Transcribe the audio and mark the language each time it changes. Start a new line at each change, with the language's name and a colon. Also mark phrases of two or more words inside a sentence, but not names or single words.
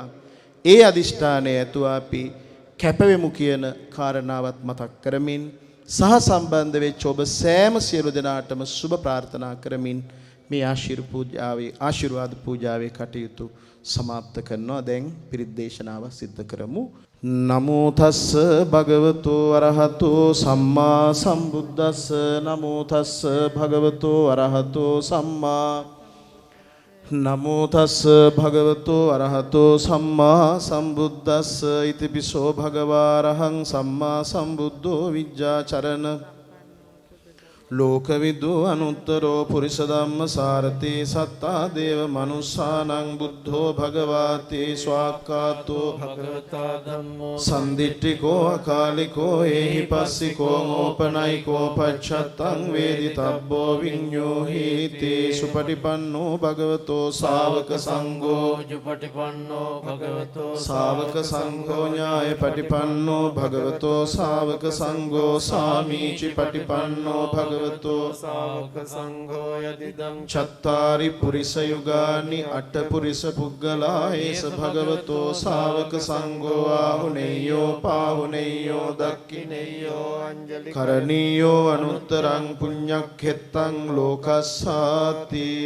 Sinhala: ඒ අදිෂ්ඨානය ඇතුව අපි කැපවෙමු කියන කාරණාවත් මතක් කරමින් සහ සම්බන්ධ වෙච්ච ඔබ සෑම සියලු දෙනාටම සුබ ප්‍රාර්ථනා කරමින් මේ ආශිර්වාද පූජාවේ කටයුතු සමාප්ත කරනවා. දැන් පිරිත් දේශනාව සිද්ධ කරමු.
Pali: නමෝ තස්ස භගවතෝ අරහතෝ සම්මා සම්බුද්දස්ස. නමෝ තස්ස භගවතෝ අරහතෝ සම්මා නමෝ තස්ස භගවතෝ අරහතෝ සම්මා සම්බුද්දස්ස. ඉතිපිසෝ භගවා අරහං සම්මා සම්බුද්ධෝ විජ්ජාචරණ ලෝකවිදු අනුත්තරෝ පුරිස ධම්ම සාරති සත්තා දේව මනුස්සානං බුද්ධෝ භගවාති ස්වාක්ඛාතෝ භගවතා ධම්මෝ සම්දිට්ඨිකෝ අකාලිකෝ ඒහි පස්සිකෝ ඕපනයිකෝ පච්චත්තං වේදිතබ්බෝ විඤ්ඤෝ හීති සුපටිපන්නෝ භගවතෝ ශාවක සංඝෝ ජුපටිපන්නෝ භගවතෝ ශාවක සංඝෝ ඥාය පටිපන්නෝ භගවතෝ ශාවක සංඝෝ සාමීචි පටිපන්නෝ භගවතෝ ශාවක සංඝෝ යදිදං චත්තාරි පුරිස යුගානි අට පුරිස පුග්ගලා ඒස භගවතෝ ශාවක සංඝෝ ආහුනේයෝ පාහුනේයෝ දක්ඛිනේයෝ අංජලි කරණීයෝ අනුත්තරං පුඤ්ඤක්ඛෙත්තං ලෝකස්සාති